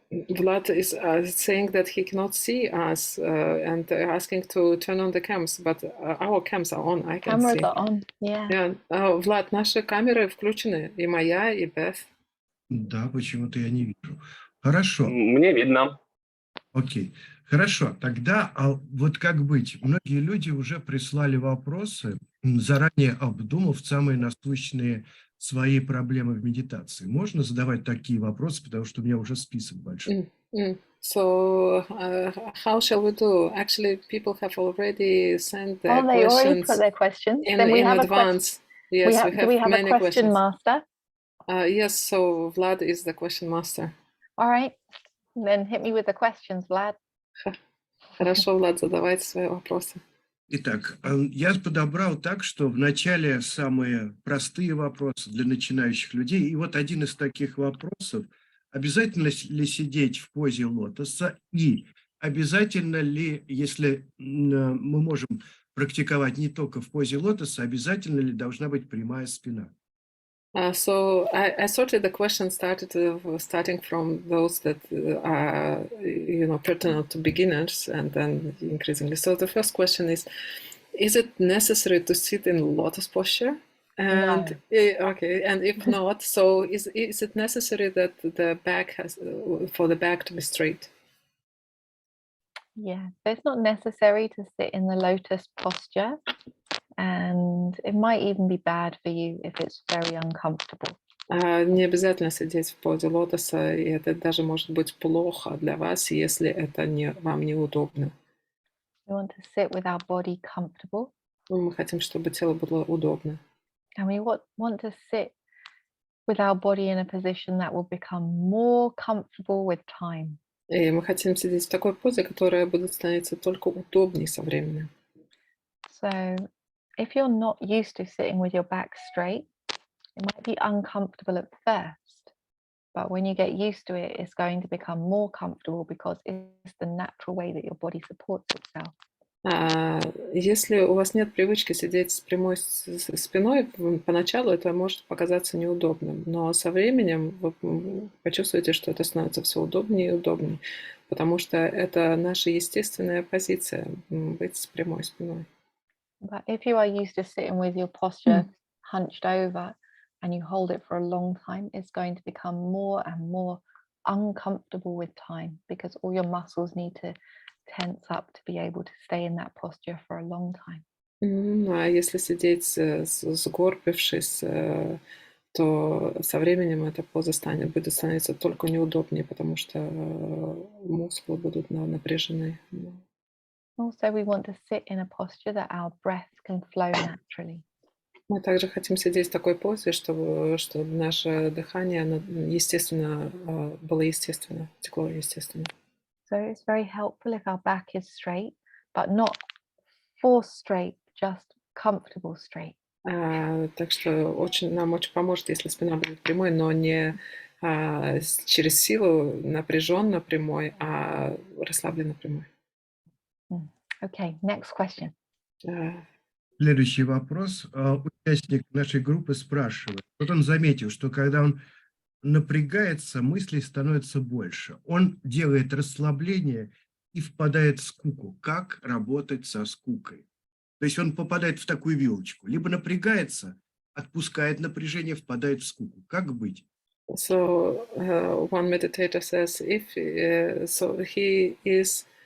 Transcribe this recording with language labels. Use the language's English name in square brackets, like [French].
[English] Vlad is saying that he cannot see us and asking to turn on the cams, but our cams are on. I can Cameras see. are on, yeah. Yeah. [Russian] Vlad, наши камеры включены, и моя, и Beth. Да, почему-то я не вижу. Хорошо. Мне видно. Окей. Хорошо. Тогда вот как быть? Многие люди уже прислали вопросы, заранее обдумав самые насущные свои проблемы в медитации. Можно задавать такие вопросы, потому что у меня уже список большой. [English] So, how shall we do? Actually, people have already sent their They already questions put their questions. in Then we have advance. Yes, do we have many a question questions. master? Yes, so Vlad is the question master. All right. Then hit me with the questions, Vlad. [Russian] Хорошо, Влад, задавайте свои вопросы. Итак, я подобрал так, что вначале самые простые вопросы для начинающих людей. И вот один из таких вопросов. Обязательно ли сидеть в позе лотоса? И обязательно ли, если мы можем практиковать не только в позе лотоса, обязательно ли должна быть прямая спина? [English] So I sorted the question starting from those that are, pertinent to beginners and then increasingly. So the first question is it necessary to sit in lotus posture? And No. Okay, and if not, so is it necessary that the back for the back to be straight? Yeah, so it's not necessary to sit in the lotus posture. And it might even be bad for you if it's very uncomfortable. [Russian] Не обязательно сидеть в позе лотоса, и это даже может быть плохо для вас, если это вам неудобно. [English] We want to sit with our body comfortable. [Russian] Мы хотим, чтобы тело было удобно. [English] And we want to sit with our body in a position that will become more comfortable with time. [Russian] И мы хотим сидеть в такой позе, которая будет становиться только удобнее со временем. [English] So if you're not used to sitting with your back straight, it might be uncomfortable at first, but when you get used to it, it's going to become more comfortable because it's the natural way that your body supports itself. [Russian] Если у вас нет привычки сидеть с прямой спиной, поначалу это может показаться неудобным, но со временем вы почувствуете, что это становится все удобнее и удобнее, потому что это наша естественная позиция — быть с прямой спиной. [English] But if you are used to sitting with your posture hunched over and you hold it for a long time, it's going to become more and more uncomfortable with time because all your muscles need to tense up to be able to stay in that posture for a long time. [Russian] А если сидеть сгорбившись, то со временем эта поза будет становиться только неудобнее, потому что мускулы будут напряжены. [English] Also, we want to sit in a posture that our breath can flow naturally. [Russian] Мы также хотим сидеть в такой позе, чтобы наше дыхание естественно было естественно, текло естественно. [English] So it's very helpful if our back is straight, but not forced straight, just comfortable straight. [Russian] Так что нам очень поможет, если спина будет прямой, но не через силу напряженно прямой, а расслабленно прямой. [English] Okay, next question. [Russian] Следующий вопрос. Участник нашей группы спрашивает. Вот он заметил, что когда он напрягается, мыслей становится больше. Он делает расслабление и впадает в скуку. Как работать со скукой? То есть он попадает в такую вилочку. Либо напрягается, отпускает напряжение, впадает в скуку. Как быть? [English] So one meditator says, so he is